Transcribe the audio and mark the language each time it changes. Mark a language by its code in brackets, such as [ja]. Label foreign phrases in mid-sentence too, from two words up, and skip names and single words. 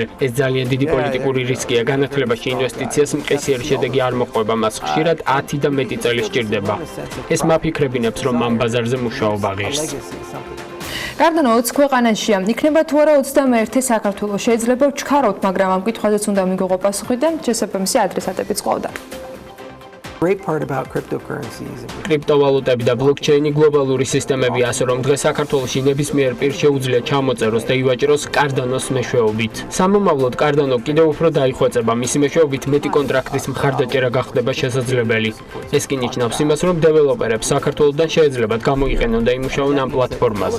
[ka] ეს ძალიან დიდი პოლიტიკური რისკია. განათლებაში ინვესტიციას მყისიერი შედეგი არ მოყვება, მას ხშირად 10 და მეტი წელი სჭირდება. ეს მაფიქრებინებს, რომ ამ ბაზარზე მუშაობა ღირს. Cardano 20 ქვეყანაშია. იქნება თუ არა 21 საქართველოს. შეიძლება ვჩქაროთ, მაგრამ ამ კითხვაზეც უნდა მიგიღო პასუხი და შესაბამისი ადრესატებიც ყავდა. [en] Great part about cryptocurrencies. [ka] კრიპტოვალუტები და ბლოკჩეინი გლობალური სისტემები, ასე რომ დღეს საქართველოში ნებისმიერ პირს შეუძლია ჩამოწეროს და ივაჭროს კარდანოს მეშვეობით. სამომავლოდ კარდანო კიდევ უფრო დაიხვეწება, მისი მეშვეობით მეტი კონტრაქტის მხარდაჭერა გახდება შესაძლებელი. ეს კი ნიშნავს იმას, რომ დეველოპერებს საქართველოსდან შეეძლებათ გამოიყენონ და იმუშაონ ამ პლატფორმაზე.